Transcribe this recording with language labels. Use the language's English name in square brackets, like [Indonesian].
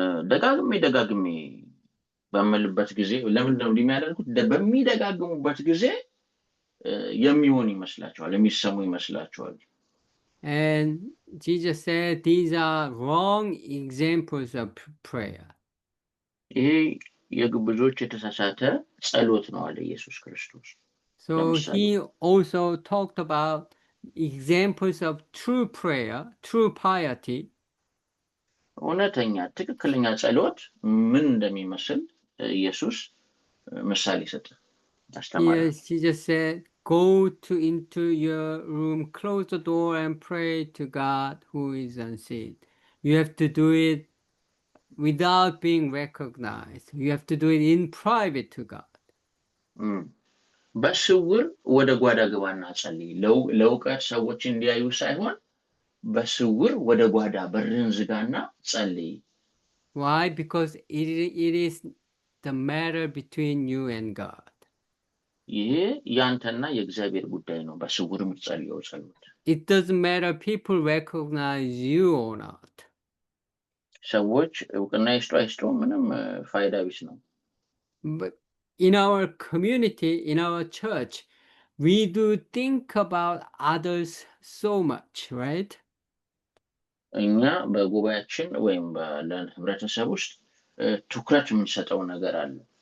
[Amharic] ደጋግሜ በመልበት ጊዜ ለምንድን ነው የሚያደርጉት? በሚደጋግሙበት ጊዜ የሚሆን ይመስላቸዋል፣ የሚሰሙ ይመስላቸዋል። [English] And Jesus said these are wrong examples of prayer. [Amharic] ይሄ የግብዞች የተሳሳተ ጸሎት ነው አለ ኢየሱስ ክርስቶስ። [English] So he also talked about examples of true prayer, true piety. [Amharic] እውነተኛ ትክክለኛ ጸሎት ምን እንደሚመስል ኢየሱስ ምሳሌ ሰጠ፣ አስተማረ። [English] Yes, he just said, go into your room, close the door and pray to God who is unseen. You have to do it without being recognized. You have to do it in private to God. [Amharic] በስውር ወደ ጓዳ ግባና ጸልይ። ለእውቀት ሰዎች እንዲያዩ ሳይሆን በስውር ወደ ጓዳ በርን ዝጋና ጸልይ። [English] Why? Because it is the matter between you and God. [Amharic] ይሄ ያንተና የእግዚአብሔር ጉዳይ ነው። በስውር የምትጸልየው ጸሎት [English] It doesn't matter people recognize you or not. [Amharic] ሰዎች እውቅና ይስጡ ምንም ፋይዳ ቢስ ነው። [English] But in our community, in our church, we do think about others so much, right? [Amharic] እኛ በጉባኤያችን ወይም በህብረተሰብ ውስጥ ትኩረት የምንሰጠው ነገር አለ።